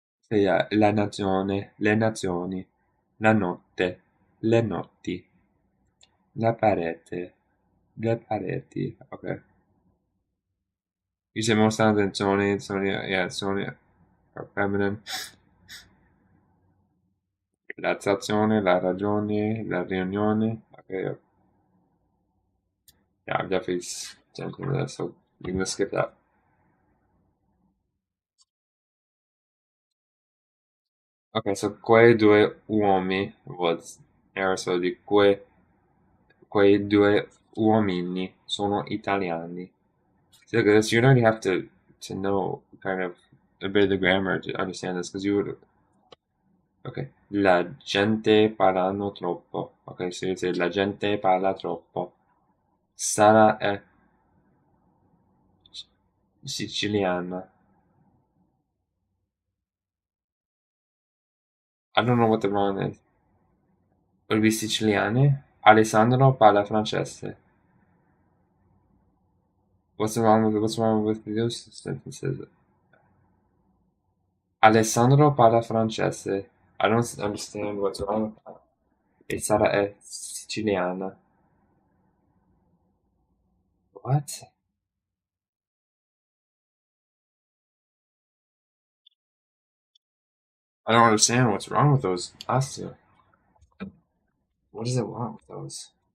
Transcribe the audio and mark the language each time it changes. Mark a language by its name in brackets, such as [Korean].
[English] Yeah, [Italian] la nazione, le nazioni, la notte, le notti, la parete, le pareti. [English] Okay. You say most times in Sony, yeah, Sony are feminine. [Italian] La stazione, la ragione, la riunione. [English] Okay, yeah, I've definitely jumped into that, so you can skip that. Okay, so [Italian] quei due uomini [English] was [Italian] era so di quei due uomini sono italiani. [English] So this you don't have to know kind of a bit of the grammar to understand this because you would okay. [Italian] La gente parlano troppo. [English] Okay, so you say [Italian] la gente parla troppo. Sara è siciliana. [English] I don't know what the wrong is. Would it be siciliane? [Italian] Alessandro parla francese. [English] What's wrong with those sentences? [Italian] Alessandro parla francese. [English] I don't understand what's wrong with that. [Italian] E Sara è siciliana. [English] What? I don't understand what's wrong with those last two. What is it wrong with those?